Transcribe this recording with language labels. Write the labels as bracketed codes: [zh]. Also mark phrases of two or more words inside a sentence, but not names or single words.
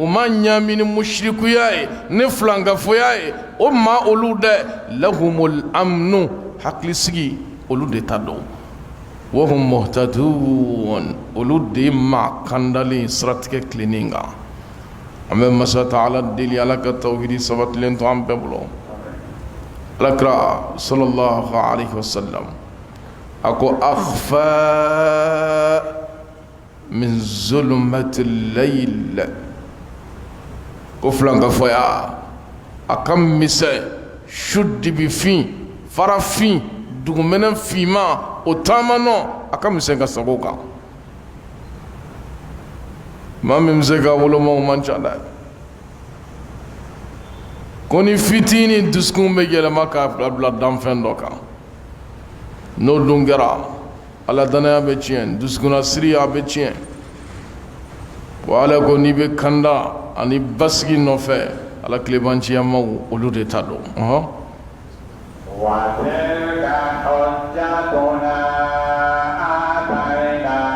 [bm] ma ɲaami ni musirikuya ye ni filankafoya ye o maa olu dɛ [ar] لهم الأمن [bm] hakilisigi olu de ta don [ar] وهم مهتدون [bm] olu de maa kandalen siratigɛ tilennen kan an bɛ masa taala deli ala ka tawhidi sabatilen to an bɛɛ bolo alakira [ar] صلى الله عليه وسلم [bm] a ko [ar] أخفى من ظلمات الليل [bm] ko filankafoya a ka misɛn su dibifin farafin dugumɛnɛ finman o taama nɔ a ka misɛn ka sago kan maa min bɛ se ka wolomaw man ca dɛ ko ni fitinin dusukun bɛ yɛlɛma k'a bila danfɛn dɔ kan n'o dun kɛra ala danaya bɛ tiɲɛ dusukunna siriya bɛ tiɲɛ wa ala ko n'i bɛ kanda ani basigi nɔfɛ ala tilebanciyamaw olu de ta don [ar] وتلك حجتنا آتيناها